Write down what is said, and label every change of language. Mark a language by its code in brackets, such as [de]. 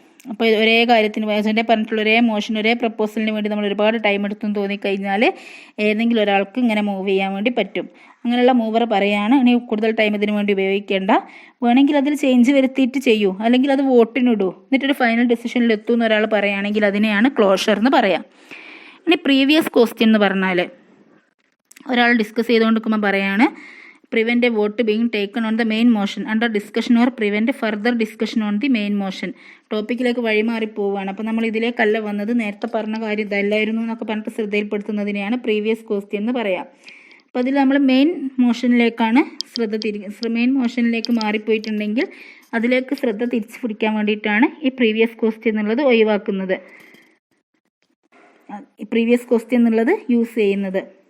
[ml] അപ്പോൾ ഒരേ കാര്യത്തിന് അജണ്ട പറഞ്ഞിട്ടുള്ള ഒരേ മോഷൻ ഒരേ പ്രപ്പോസലിന് വേണ്ടി നമ്മൾ ഒരുപാട് ടൈം എടുത്തെന്ന് തോന്നിക്കഴിഞ്ഞാൽ ഏതെങ്കിലും ഒരാൾക്ക് ഇങ്ങനെ മൂവ് ചെയ്യാൻ വേണ്ടി പറ്റും. അങ്ങനെയുള്ള മൂവർ പറയുകയാണ് ഇനി കൂടുതൽ ടൈം ഇതിനു വേണ്ടി ഉപയോഗിക്കേണ്ട, വേണമെങ്കിൽ അതിൽ ചേഞ്ച് വരുത്തിയിട്ട് ചെയ്യൂ, അല്ലെങ്കിൽ അത് വോട്ടിനിടൂ, എന്നിട്ടൊരു ഫൈനൽ ഡെസിഷനിൽ എത്തൂ എന്ന് ഒരാൾ പറയുകയാണെങ്കിൽ അതിനെയാണ് ക്ലോഷർ എന്ന് പറയാം. ഇനി പ്രീവിയസ് ക്വസ്റ്റ്യൻ എന്ന് പറഞ്ഞാൽ ഒരാൾ ഡിസ്കസ് ചെയ്തുകൊണ്ടിരിക്കുമ്പോൾ പറയാണ് [en] prevent a vote being taken on the main motion under discussion or prevent further discussion on the main motion. [ml] ടോപ്പിക്കിലേക്ക് വഴിമാറി പോവുകയാണ്. അപ്പോൾ നമ്മൾ ഇതിലേക്കല്ല വന്നത്, നേരത്തെ പറഞ്ഞ കാര്യം ഇതല്ലായിരുന്നു എന്നൊക്കെ പറഞ്ഞിട്ട് ശ്രദ്ധയിൽപ്പെടുത്തുന്നതിനെയാണ് പ്രീവിയസ് ക്വസ്റ്റ്യൻ എന്ന് പറയാം. അപ്പോൾ അതിൽ നമ്മൾ മെയിൻ മോഷനിലേക്കാണ് മെയിൻ മോഷനിലേക്ക് മാറിപ്പോയിട്ടുണ്ടെങ്കിൽ അതിലേക്ക് ശ്രദ്ധ തിരിച്ചു പിടിക്കാൻ വേണ്ടിയിട്ടാണ് ഈ പ്രീവിയസ് ക്വസ്റ്റ്യൻ എന്നുള്ളത് ഒഴിവാക്കുന്നത്, പ്രീവിയസ് ക്വസ്റ്റ്യൻ എന്നുള്ളത് യൂസ് ചെയ്യുന്നത്.